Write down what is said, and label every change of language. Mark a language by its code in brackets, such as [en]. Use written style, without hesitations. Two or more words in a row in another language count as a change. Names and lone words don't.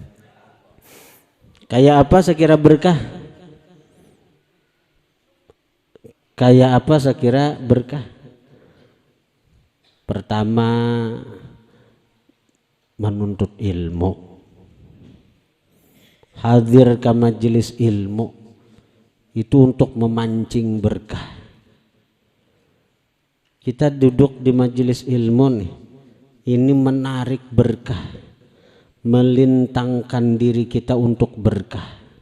[bjn] Kayak apa sekira berkah? Kayak apa sekira berkah? [id] Pertama, menuntut ilmu. Hadir ke majelis ilmu itu untuk memancing berkah. Kita duduk di majelis ilmu nih, ini menarik berkah, melintangkan diri kita untuk berkah.